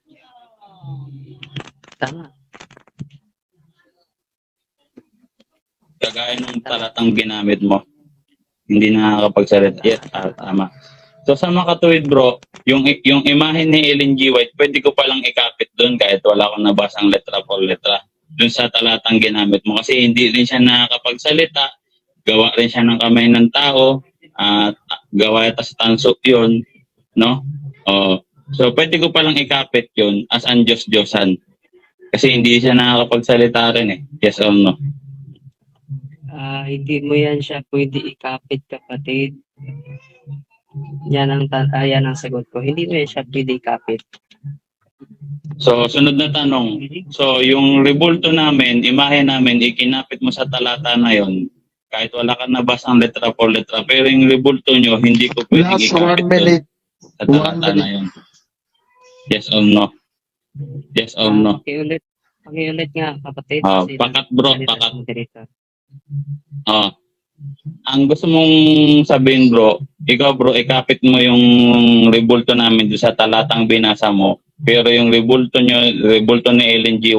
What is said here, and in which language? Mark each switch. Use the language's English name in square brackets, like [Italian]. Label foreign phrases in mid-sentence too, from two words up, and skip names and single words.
[Filipino] Tama. Kagaya ng talatang ginamit mo, hindi nakakapagsalita. Yes, tama. So, sa makatuwid, bro, yung imahe ni Ellen G. White, pwede ko palang ikapit doon kahit wala akong nabasang [Spanish] letra por letra [Filipino] doon sa talatang ginamit mo. Kasi hindi rin siya nakakapagsalita, gawa rin siya ng kamay ng tao, at gawa yata sa tanso yun, no? So, pwede ko palang ikapit yun as ang Diyos-Diyosan. Kasi hindi siya nakakapagsalita rin eh. [English] Yes or no? [Filipino] Hindi mo yan siya pwede ikapit, kapatid. Yan ang sagot ko. Hindi mo yan siya pwede ikapit. So, sunod na tanong. So, yung rebulto namin, imahe namin, ikinapit mo sa talata na yon kahit wala ka nabasang [Spanish] letra por letra, [Filipino] pero yung rebulto nyo, hindi ko pwedeng [English] Last 1 [Filipino] ikapit [English] minute. [Filipino] sa talata na yon. [English] Yes or no? Yes or no? [Filipino] Pakiulit nga, kapatid. Pakat bro, pakat. Ang gusto mong sabihin bro, ikaw bro, ikapit mo yung rebulto namin doon sa talatang binasa mo, pero yung rebulto ni Ellen G.